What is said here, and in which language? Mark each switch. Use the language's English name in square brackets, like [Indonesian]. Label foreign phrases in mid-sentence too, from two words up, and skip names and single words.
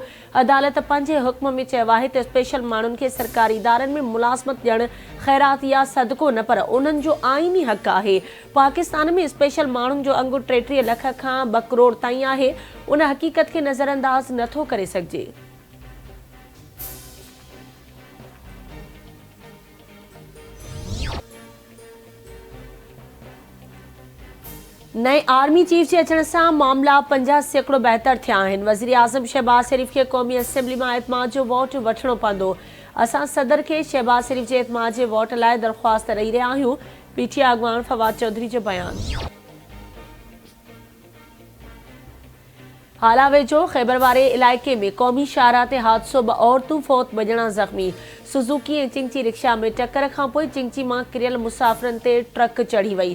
[Sindhi] अदालत पंहिंजे हुक्म में चयो आहे त स्पेशल माण्हुनि खे सरकारी इदारनि में मुलाज़मत ॾियणु ख़ैरात या सदको न, पर उन्हनि जो आइनी हक़ आहे। पाकिस्तान में स्पेशल माण्हुनि जो अंगु 33 लख खां 2 करोड़ ताईं आहे। उन हक़ीक़त खे नज़रअंदाज़ नथो करे सघिजे। नए आर्मी चीफ के अचण से मामला 50% बेहतर थिया आहिनि। वज़ीर आज़म शहबाज शरीफ के क़ौमी असेंबली में एतमाद जो वोट वठणो पवंदो। असां सदर के शहबाज शरीफ के एतमाद के वोट लाइ दरख्वास्त ॾेई रहिया आहियूं। PTA अॻवान फवाद चौधरी जो बयान। हाला वेझो खैबर वारे इलाइक़े में क़ौमी शाहराह ते हादसो 2 औरतूं फौत 2 ॼणा ज़ख़्मी। सुज़ुकी ऐं चिंची रिक्शा में टक्कर खां पोइ चिंची मां किरियल मुसाफ़िरनि ते ट्रक चढ़ी वई।